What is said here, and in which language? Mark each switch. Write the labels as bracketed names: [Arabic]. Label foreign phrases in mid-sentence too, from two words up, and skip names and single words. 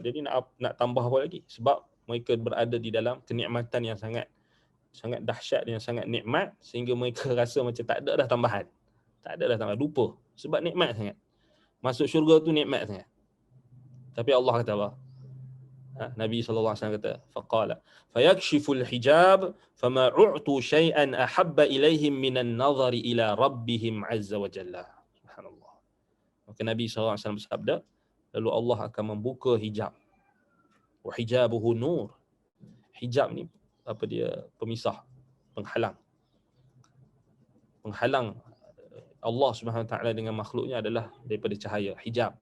[Malay] Jadi nak tambah apa lagi? Sebab mereka berada di dalam kenikmatan yang sangat dahsyat, yang sangat nikmat, sehingga mereka rasa macam tak ada dah tambahan. Tak ada dah tambahan. Lupa. Sebab nikmat sangat. Masuk syurga tu nikmat sangat. Tapi Allah kata apa? Nabi SAW kata, [Arabic] فقال فيكشف الحجاب فما أعطوا شيئا أحب إليهم من النظر إلى ربهم عز وجل. سبحان الله. [Malay] Maka Nabi SAW bersabda, lalu Allah akan membuka hijab. [Arabic] وحجابه نور. [Malay] Hijab ni apa dia? Pemisah, penghalang. Penghalang Allah [Arabic] سبحانه وتعالى [Malay] dengan makhluknya adalah daripada cahaya, hijab.